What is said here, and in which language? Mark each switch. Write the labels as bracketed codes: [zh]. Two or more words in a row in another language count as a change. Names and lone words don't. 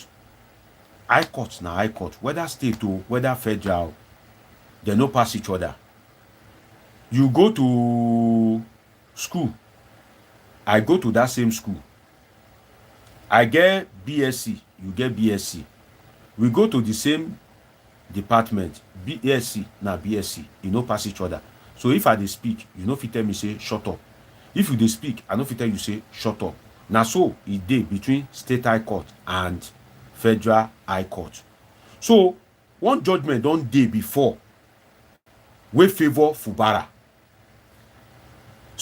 [pcm] High Court na High Court. Whether state or whether federal, they no pass each other. You go to school. I go to that same school. I get BSc, you get BSc. We go to the same department, BSc na BSc, you no pass each other. So if I dey speak, you no fit tell me say shut up. If you dey speak, I no fit tell you say shut up. Na so e dey between State High Court and Federal High Court. So one judgment don dey before wey favour Fubara.